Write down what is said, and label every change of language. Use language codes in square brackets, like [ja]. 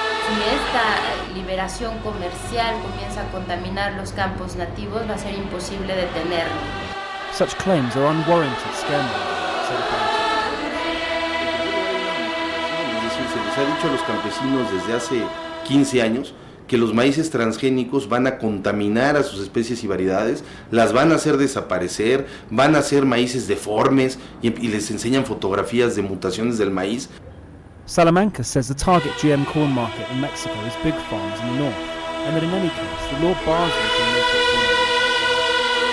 [es] Si esta liberación comercial comienza a contaminar los campos nativos, va a ser imposible detenerlo. [en] Such claims are unwarranted scaremongering. [es] Se les ha dicho a los campesinos desde hace 15 años que los maíces transgénicos van a contaminar a sus especies y variedades, las van a hacer desaparecer, van a ser maíces deformes y les enseñan fotografías de mutaciones del maíz. [en] Salamanca says the target GM corn market in Mexico is big farms in the north, and that in any case, the law bars them from making corn.